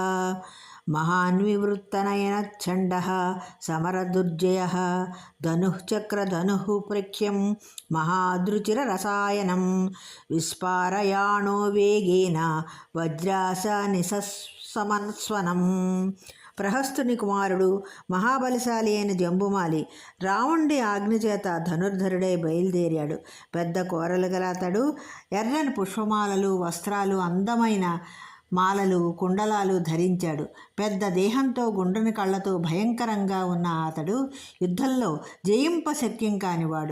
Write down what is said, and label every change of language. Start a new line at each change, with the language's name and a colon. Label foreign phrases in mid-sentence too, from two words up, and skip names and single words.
Sanskrit: महान्विवृत्तनयनच्छण्डः समरदुर्जयः धनुः चक्रधनुः प्रख्यं महादृचिररसायनं विस्पारयाणो वेगेन वज्रासनिसमन्स्वनं।
Telugu: ప్రహస్తుని కుమారుడు మహాబలశాలి అయిన జంబుమాలి రావణుడి ఆజ్ఞచేత ధనుర్ధరుడై బయలుదేరాడు. పెద్ద కోరలు గల అతడు ఎర్రని పుష్పమాలలు, వస్త్రాలు, అందమైన మాలలు, కుండలాలు ధరించాడు. పెద్ద దేహంతో, గుండ్రని కళ్ళతో భయంకరంగా ఉన్న అతడు యుద్ధంలో జయింపశక్యం కానివాడు.